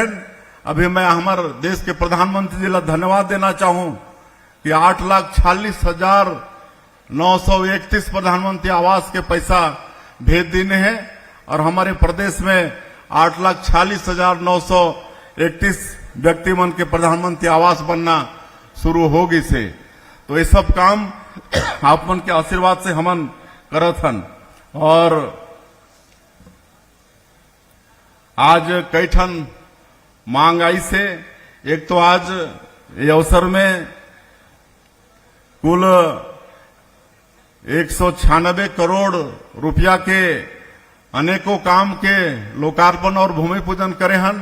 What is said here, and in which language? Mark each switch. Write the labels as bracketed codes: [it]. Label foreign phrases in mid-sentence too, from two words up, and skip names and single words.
[hne] अभी मैं हमारे देश के प्रधानमंत्री जी ला धन्यवाद देना चाहूं कि 8,46,931 प्रधानमंत्री आवास के पैसा भेज देने हैं और हमारे प्रदेश में 8,46,931 व्यक्ति मन के प्रधानमंत्री आवास बनना शुरू होगी से। तो ये सब काम आप मन के आशीर्वाद से हमन करत हन। और आज कई ठन मांग आई से, एक तो आज ये अवसर में कुल 196 करोड़ रुपया के अनेकों काम के लोकार्पण और भूमि पूजन करे हन।